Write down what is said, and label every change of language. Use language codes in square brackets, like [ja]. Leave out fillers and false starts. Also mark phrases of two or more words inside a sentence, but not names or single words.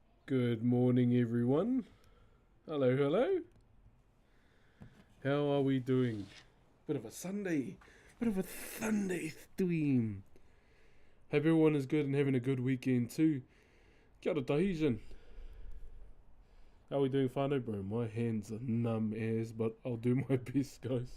[en] Good morning, everyone. Hello, hello. How are we doing? Bit of a Sunday stream. Hope everyone is good and having a good weekend too. [mi] Kia ora Tahitian. [en] How are we doing, whānau, bro? My hands are numb as, but I'll do my best, guys.